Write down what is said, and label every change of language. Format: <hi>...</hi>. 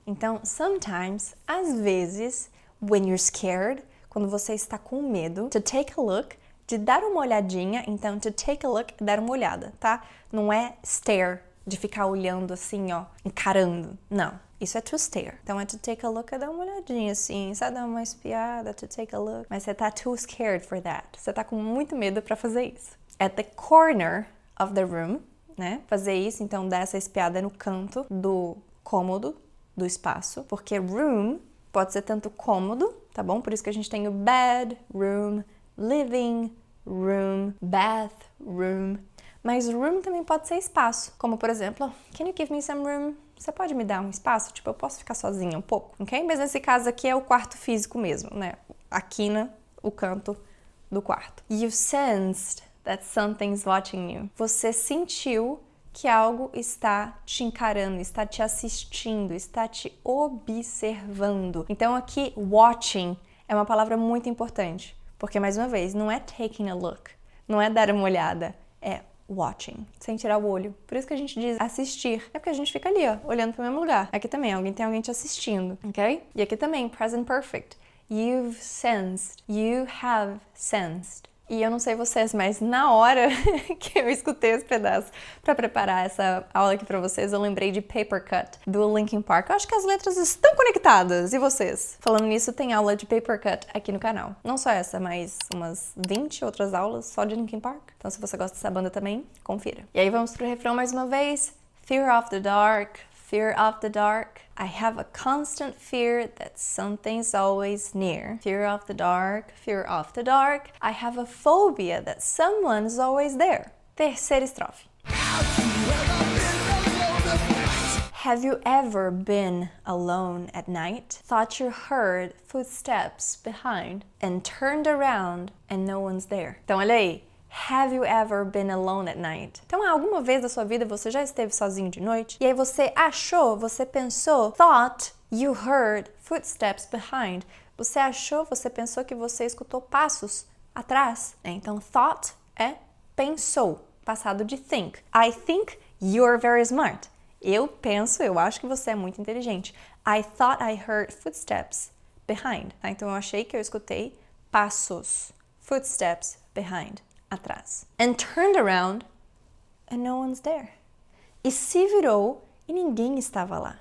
<pt>Então, sometimes, às vezes,</pt> <en>when you're scared,</en> <pt>quando você está com medo,</pt> <en>to take a look,</en> <pt>de dar uma olhadinha, então to take a look é dar uma olhada, tá? Não é stare, de ficar olhando assim, ó, encarando. Não, isso é</pt> <en>to stare.</en> <pt>Então é to take a look, é dar uma olhadinha assim, sabe? Dar uma espiada, to take a look. Mas você tá</pt> <en>too scared for that.</en> <pt>Você tá com muito medo pra fazer isso.</pt> <en>At the corner of the room, né?</en> <pt>Fazer isso, então dar essa espiada no canto do cômodo, do espaço. Porque room pode ser tanto cômodo, tá bom? Por isso que a gente tem o bed, room, living room, bathroom. Mas room também pode ser espaço. Como, por exemplo,</pt> <en>can you give me some room?</en> <pt>Você pode me dar um espaço? Tipo, eu posso ficar sozinha um pouco, ok? Mas nesse caso aqui é o quarto físico mesmo, né? A quina, o canto do quarto.</pt> <en>You've sensed that something's watching you.</en> <pt>Você sentiu que algo está te encarando, está te assistindo, está te observando. Então aqui, watching é uma palavra muito importante. Porque, mais uma vez, não é</pt> <en>taking a look,</en> <pt>não é dar uma olhada, é watching, sem tirar o olho. Por isso que a gente diz assistir. É porque a gente fica ali, ó, olhando para o mesmo lugar. Aqui também, tem alguém te assistindo, ok? E aqui também, present perfect.</pt> <en>You've sensed, you have sensed.</en> <pt>E eu não sei vocês, mas na hora que eu escutei esse pedaço para preparar essa aula aqui para vocês, eu lembrei de Paper Cut, do Linkin Park. Eu acho que as letras estão conectadas. E vocês? Falando nisso, tem aula de Paper Cut aqui no canal. Não só essa, mas umas 20 outras aulas só de Linkin Park. Então, se você gosta dessa banda também, confira. E aí, vamos pro refrão mais uma vez.</pt> <en>Fear of the dark. Fear of the dark. I have a constant fear that something's always near. Fear of the dark, fear of the dark. I have a phobia that someone's always there.</en> <pt>Terceira estrofe.</pt> <en>Have you ever been alone at night? Thought you heard footsteps behind and turned around and no one's there.</en> <pt>Então, olha aí.</pt> <en>Have you ever been alone at night?</en> <pt>Então, alguma vez da sua vida você já esteve sozinho de noite? E aí você achou, você pensou,</pt> <en>thought you heard footsteps behind.</en> <pt>Você achou, você pensou que você escutou passos atrás. Então, thought é pensou, passado de think.</pt> <en>I think you're very smart.</en> <pt>Eu penso, eu acho que você é muito inteligente.</pt> <en>I thought I heard footsteps behind.</en> <pt>Então, eu achei que eu escutei passos.</pt> <en>Footsteps behind.</en> <pt>Atrás.</pt> <en>And turned around and no one's there.</en> <pt>E se virou e ninguém estava lá.</pt>